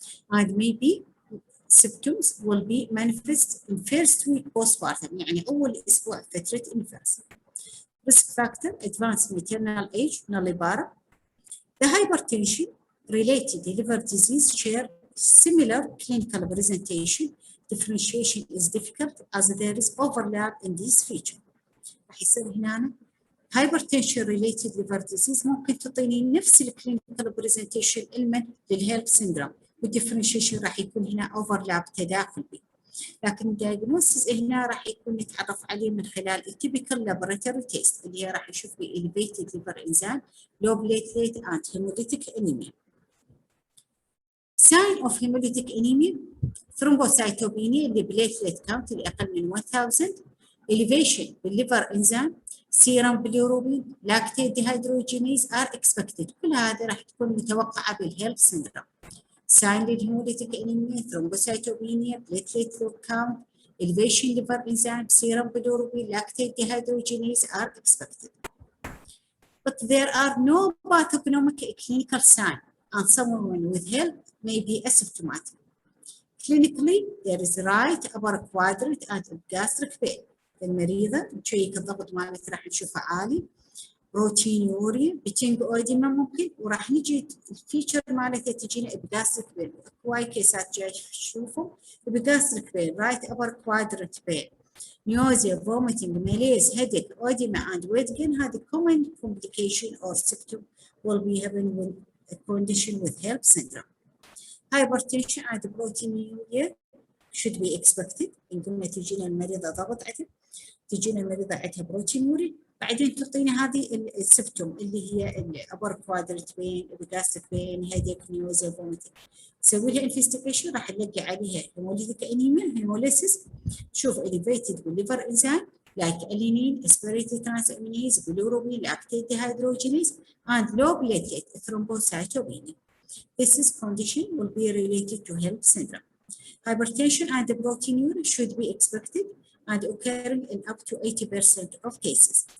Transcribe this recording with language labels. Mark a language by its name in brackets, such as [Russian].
[English] And maybe symptoms will be manifest in first week postpartum، [Arabic] يعني أول أسبوع فترة النفاس. [English] Risk factor: advanced maternal age, nullibara. The hypertension related liver disease share similar clinical presentation. Differentiation is difficult as there is overlap in these features. [Arabic] راح يصير هنا [English] hypertension related liver disease [Arabic] ممكن تعطيني نفس الكلينيكال برزنتيشن علما للهيلب سيندروم، والديفرنشيشن راح يكون هنا overlap تداخل به. لكن الدايجنوستس هنا راح يكون نتعرف عليه من خلال التيبيكال لابوراتوري تيست اللي هي راح يشوف بي [English] elevated liver enzyme, low platelet and hemolytic anemia. Sign of hemolytic anemia: thrombocytopenia اللي platelet count اللي [Arabic] أقل من [English] 1000, elevation بالliver enzyme, serum bilirubin, lactate dehydrogenase are expected. [Arabic] كل هذه راح تكون متوقعة بالهيلب syndrome. [English] Sign للهيموليتيك anemia, thrombocytopenia, platelet count, elevation liver enzyme, serum bilirubin, lactate dehydrogenase are expected. But there are no pathognomonic clinical signs, and someone with HELLP may be asymptomatic. Clinically, there is right upper quadrant and gastric pain. [Arabic] المريضة نشيك الضغط مالتها راح نشوفه عالي، بروتينوريا، بتنج اوديما ممكن، وراح نجي الفيتشر مالتها تجينا بجاستريك بين. هواي كيسات جاي تشوفوا [English] بجاستريك pain, right upper quadrant pain, nausea, vomiting, malaise, headache, oedema and weight gain. هذه common complication or symptom will be having with a condition with HELLP syndrome. Hypertension and proteinuria should be expected. [Arabic] قلنا تجينا المريضة ضغط عندها، تجينا المريضة عندها بروتينوري، بعدين تعطينا هذه السبتوم اللي هي الابر كوادرنت بين، الجاستريك بين، هيديك، نيوزيا، فوميتنج. نسوي لها انفستيجيشن، راح نلقي عليها هيموليتيك انيميا، هيموليسيس، نشوف elevated بالليفر انزيم like alanine, asparated transaminase, bilirubin, lactate dehydrogenase, and [English] low platelet thrombocytopenia. This condition will be related to HELLP syndrome. Hypertension and proteinuria should be expected and occurring in up to 80% of cases.